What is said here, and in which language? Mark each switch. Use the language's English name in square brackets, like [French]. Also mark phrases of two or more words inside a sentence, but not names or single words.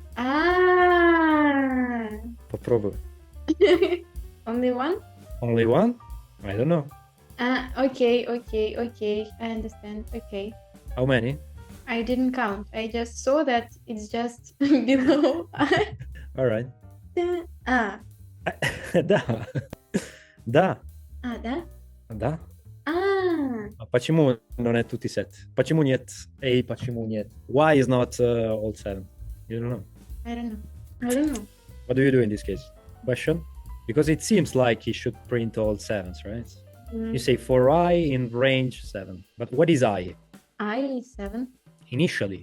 [English] Попробуй. Only one? Only one? I don't know. Okay. I understand. Okay. How many? I didn't count. I just saw that it's just below. All right. [Russian] Да. Да. Да? Да. А почему [Italian] non è tutti [Russian] 7? Почему нет A, почему нет? [English] Why is not all 7? You don't know. I don't know. What do you do in this case? Question? Because it seems like he should print all 7s, right? You say for I in range 7. But what is I? I is 7. Initially.